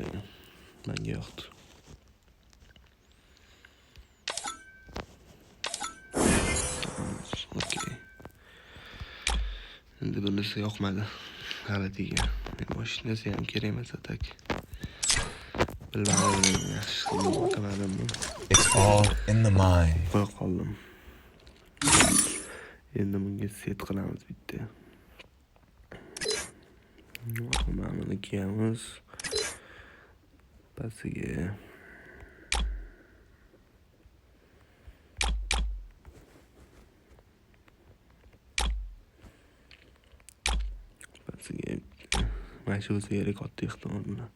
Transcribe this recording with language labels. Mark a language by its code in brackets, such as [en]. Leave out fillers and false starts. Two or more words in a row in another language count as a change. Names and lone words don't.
[uz] Menga yoqdi. Okey. Endi bunisi yoqmadi. Halatiga. Mashinasi ham kerak emas atak. Bilmadim, yaxshi qilmadim. [en] It's all in the mind. [uz] Qo'ya qoldim. Endi bunga set qilamiz bitta. Mana buni kiyamiz. Pastiga mana shu o'ziga katta ehtimol bilan.